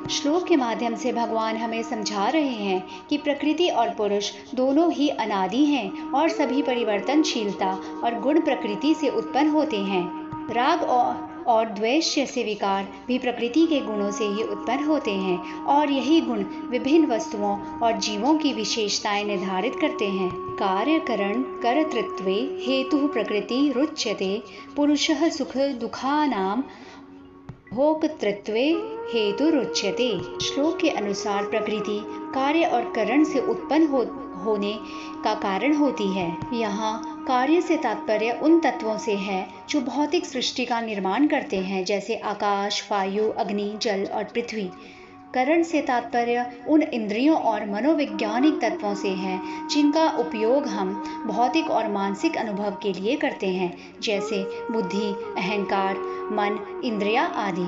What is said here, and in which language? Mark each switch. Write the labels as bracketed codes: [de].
[hi] श्लोक के माध्यम से भगवान हमें समझा रहे हैं कि प्रकृति और पुरुष दोनों ही अनादि हैं और सभी परिवर्तनशीलता और गुण प्रकृति से उत्पन्न होते हैं। राग और द्वेष जैसे विकार भी प्रकृति के गुणों से ही उत्पन्न होते हैं और यही गुण विभिन्न वस्तुओं और जीवों की विशेषताएं निर्धारित करते हैं। [sa] कार्यकरण कर्तृत्वे हेतु प्रकृति रुच्यते पुरुषः सुख दुखानां भोक्तृत्वे हेतु रुच्यते। [hi] श्लोक के अनुसार प्रकृति कार्य और करण से उत्पन्न होने का कारण होती है। यहाँ कार्य से तात्पर्य उन तत्वों से है जो भौतिक सृष्टि का निर्माण करते हैं, जैसे आकाश, वायु, अग्नि, जल और पृथ्वी। करण से तात्पर्य उन इंद्रियों और मनोवैज्ञानिक तत्वों से है जिनका उपयोग हम भौतिक और मानसिक अनुभव के लिए करते हैं, जैसे बुद्धि, अहंकार, मन, इंद्रिया आदि।